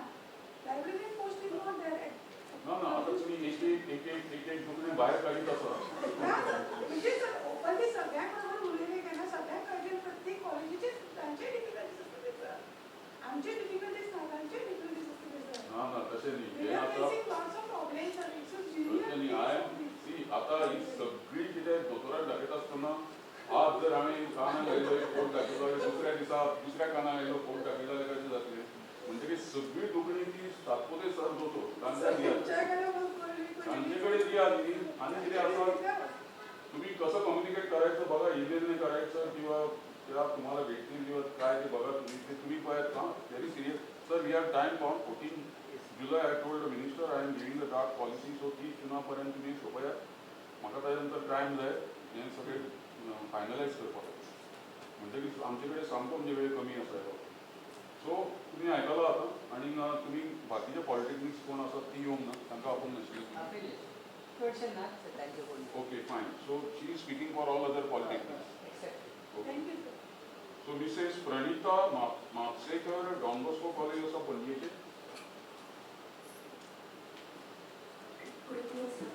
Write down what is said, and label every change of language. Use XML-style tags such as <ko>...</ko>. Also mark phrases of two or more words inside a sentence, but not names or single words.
<en>library post is not there.</en> <kok>ना आतां तुमी एक दुसरें भायर काडीत आसा. म्हणजे सर ओपनली सगळ्यांक बरोबर उलयलें केन्ना सगळ्यांक कळचें प्रत्येक कॉलेजीचे तांचे डिफिकल्टीज आसतले सर. आमचे डिफिकल्टीज ना, तांचे डिफिकल्टीज आसतले सर. ना तशें न्ही.</kok> <en>we are facing lots of problems sir. it's a</en> <kok>तशें न्ही. आतां ही सगळी कितें दुसऱ्या काना आयलो फोन टाकलेला कशें जातलें म्हणटकीर सगळी दुखणी ती तात्पुरते सर दोतो तांकां तांचे कडेन दियात न्ही आनी कितें</kok> <mr>आसा तुम्ही कसं कम्युनिकेट करायचं बघा ईमेलने करायचं किंवा त्या तुम्हाला भेटतील किंवा काय ते बघा</mr> <kok>तुम्ही पळयात हां</kok> <en>very serious sir we have time for 14 July I told the minister I am giving the draft policy</en> <kok>सो 30 जुनापर्यंत तुम्ही सोपयात म्हाका ताजे नंतर टायम जाय हें सगळें फायनलायज करपाक म्हणटकीर आमचे कडेन सामको म्हणजे वेळ कमी आसा सो तुम्ही आयकलां आतां आनी तुम्ही बाकीचे पॉलिटेक्निक्स कोण आसात ती येवंक ना तांकां आपोवंक नाशिल्लें</kok> <en>Okay, fine. So she is speaking for all other polytechnics. Okay. So Mrs. Pranita Mapsekar, Don Bosco College of Panjete. Good evening, sir.</en>